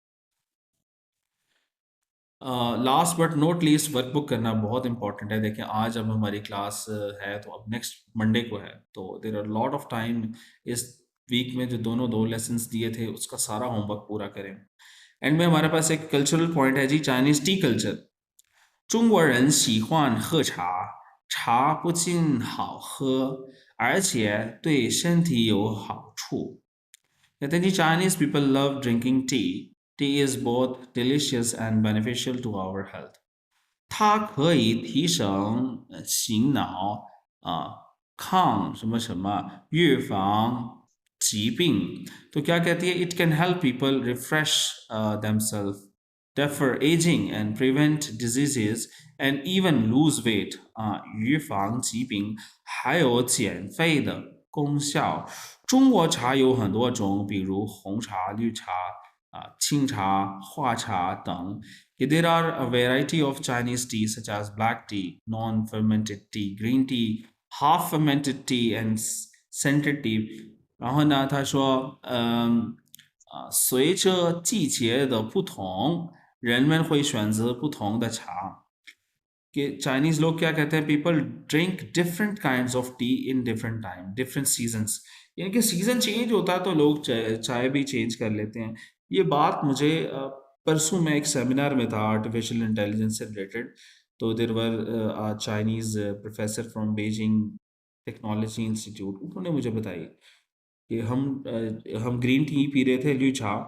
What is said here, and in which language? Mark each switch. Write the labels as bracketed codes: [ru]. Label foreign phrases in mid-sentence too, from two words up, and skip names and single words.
[en] last but not least [hi] वर्कबुक करना बहुत इंपॉर्टेंट है। देखें आज अब हमारी क्लास है तो अब [en] next Monday [hi] को है, तो [en] there are lot of time. [hi] इस वीक में जो दोनों 2 लेसन्स दिए थे उसका सारा होमवर्क पूरा करें। एंड में हमारे पास एक [en] cultural point [hi] है जी, [en] Chinese tea culture. [zh] 中国人喜欢喝茶，茶不仅好喝，而且对身体有好处。 [hi] कहते हैं जी [en] Chinese people love drinking tea. Tea is both delicious and beneficial to our health. [zh] 它可以提升醒脑抗什么什么预防疾病。 [hi] तो क्या कहती है, [en] it can help people refresh themselves, defer aging and prevent diseases and even lose weight. [zh] 预防疾病还有减肥的功效。中国茶有很多种，比如红茶、绿茶、清茶、花茶等。 [en] There are a variety of Chinese tea such as black tea, non-fermented tea, green tea, half-fermented tea, and scented tea. [zh] 然后呢，他说，随着季节的不同，人们会选择不同的茶。 [hi] कि चाइनीज लोग क्या कहते हैं, [en] people drink different kinds of tea in different time, different seasons. [hi] यानी कि सीजन चेंज होता है तो लोग चाय भी चेंज कर लेते हैं। ये बात मुझे परसों में एक सेमिनार में था [en] artificial intelligence [hi] से रिलेटेड। तो [en] there were Chinese professor from Beijing Technology Institute, [hi] उन्होंने मुझे बताई कि हम [en] green tea [hi] पी रहे थे, [zh] 绿茶.